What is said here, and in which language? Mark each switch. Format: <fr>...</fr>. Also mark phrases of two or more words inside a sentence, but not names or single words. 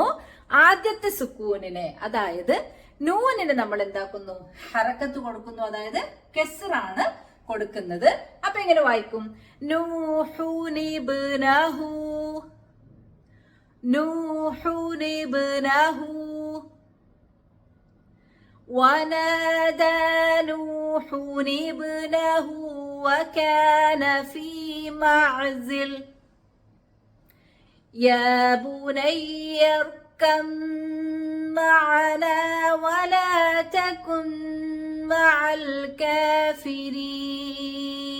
<ml>ആദ്യത്തെ സുക്കൂനിനെ, അതായത് നൂനിന് നമ്മൾ എന്താക്കുന്നു? ഹറക്കത്ത് കൊടുക്കുന്നു, അതായത് കെസ്റാണ് കൊടുക്കുന്നത്. അപ്പൊ എങ്ങനെ വായിക്കും?</ml> <ar>نوح ابنه، نوح ابنه. ونادى نوح ابنه وكان في معزل يا بني اركب معنا ولا تكن مع الكافرين.</ar>